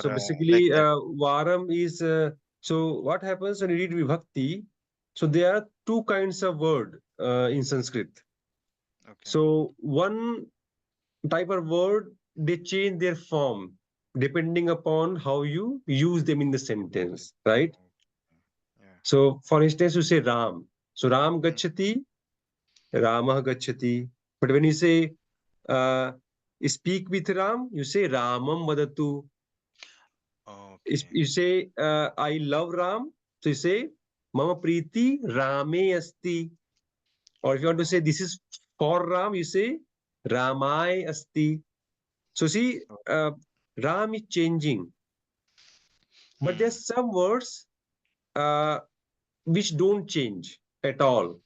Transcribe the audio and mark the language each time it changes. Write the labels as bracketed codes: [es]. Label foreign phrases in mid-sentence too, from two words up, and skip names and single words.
[en] So basically varam is so what happens when you read vibhakti, so there are two kinds of word in Sanskrit. Okay. So one type of word, they change their form depending upon how you use them in the sentence, right? So for instance, you say Ram. So [sa] Ram gachati, Ramah gachati. [en] But when you say speak with Ram, you say [sa] Ramam vadatu. [en] You say I love Ram, so you say [sa] Mama Preeti Rame asti. [en] Or if you want to say this is for Ram, you say [sa] Ramai asti. [en] So see, Ram is changing. But there's some words which don't change at all.